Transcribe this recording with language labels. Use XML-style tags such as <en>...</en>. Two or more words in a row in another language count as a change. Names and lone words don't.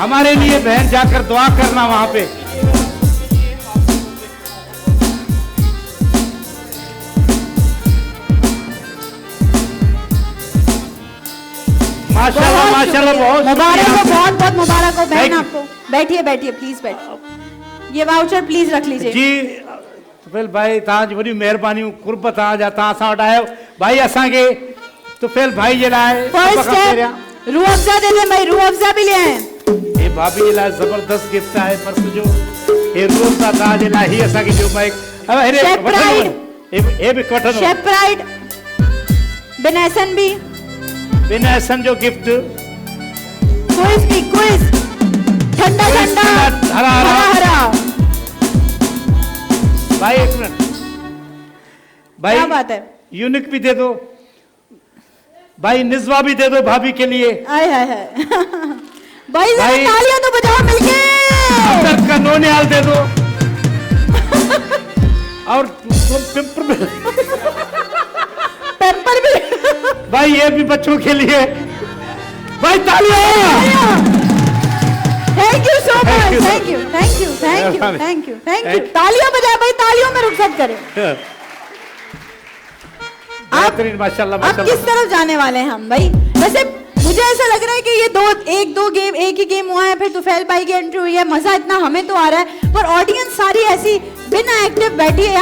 <hi>हमारे लिए बहन जाकर दुआ करना वहां पे। माशाल्लाह माशाल्लाह, बहुत मुबारक हो, बहुत बहुत मुबारक हो बहन आपको। बैठिए बैठिए प्लीज, बैठिए। ये वाउचर प्लीज रख लीजिए जी।</hi> <sd>तुफैल भाई तव्हांजी वॾी महिरबानी, कुर्ब तव्हां जा, तव्हां असां वटि आयो भाई। असांखे तुफैल भाई जे लाइ</sd> <en>first step</en> <hi>रूह अफ़ज़ा दे दे भाई, रूह अफ़ज़ा भी ले आए।</hi> <sd>ये भाभी जे लाइ जबरदस्त गिफ्ट आहे पर्स जो। ये रूह अफ़ज़ा तव्हांजे लाइ ही असांखे ॾियो माइक। हे बि वठंदो</sd> <hi>शेफ प्राइड बिनेसन भी,</hi> <sd>बिनेसन जो गिफ्ट।</sd> <hi>क्विज भी, क्विज ठंडा ठंडा हरा हरा। भाई एक मिनट भाई, क्या बात है। यूनिक भी दे दो भाई, निज़वा भी दे दो भाभी के लिए। आय हाय हाय भाई तालियां तो बजाओ मिलके। का नोनियाल दे दो और पेपर भी भाई, ये भी बच्चों के लिए भाई। तालियां।</hi> <en>thank you so much, thank you thank you thank you thank you thank you.</en> <hi>तालियां बजाए भाई, तालियों में रुखसत करें। आप माशाल्लाह अब किस तरफ जाने वाले हैं हम भाई? वैसे मुझे ऐसा लग रहा है कि ये दो गेम, एक ही गेम हुआ है, फिर तुफैल भाई की एंट्री हुई है, मजा इतना हमें तो आ रहा है, पर ऑडियंस सारी ऐसी बिना एक्टिव बैठी है।</hi>